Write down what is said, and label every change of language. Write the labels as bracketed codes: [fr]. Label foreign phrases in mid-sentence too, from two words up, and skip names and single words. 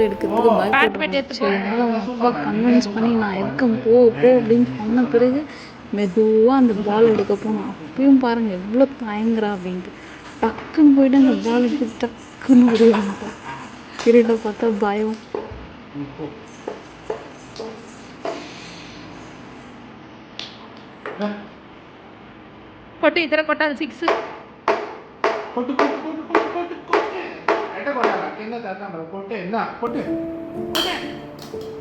[ta] எடுக்கிறதுக்கு பயப்பட்டு அப்பா கன்வின்ஸ் பண்ணி நான் இருக்கேன் போ போ அப்படின்னு சொன்ன பிறகு மெதுவாக அந்த பால் எடுக்க போனோம் அப்பயும் பாருங்கள் எவ்வளோ தயங்குறா அப்படின்ட்டு டக்குன்னு போயிட்டு அந்த பால் எடுத்து டக்குன்னு விடுவாங்க இருட்டை பார்த்தா பயம் [te] కొట్టు ఇతర కొట్టాలి సిక్స్ కొట్టు కొట్టు కొట్టు కొట్టు కొట్టు కొట్టు ఎట్ట కొట్టాలి కింద చేద్దాం కొట్టే ఇందా కొట్టు